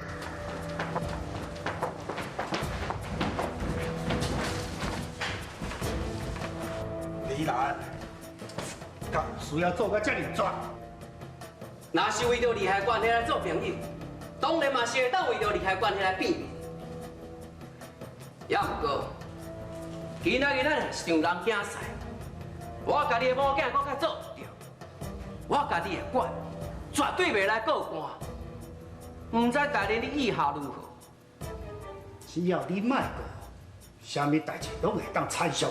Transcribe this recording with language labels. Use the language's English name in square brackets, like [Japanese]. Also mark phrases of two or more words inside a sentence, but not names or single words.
[Min Nan Chinese] 李兰，敢需要做到这么绝？若是为着利害关系来做朋友，当然嘛是会当为着利害关系来变。也毋过，今仔日咱是上人竞赛，我家己的某囝搁较做唔着，我家己的管绝对袂来告官。唔知大人你意下如何？只要你卖过，啥物代志拢会当参详。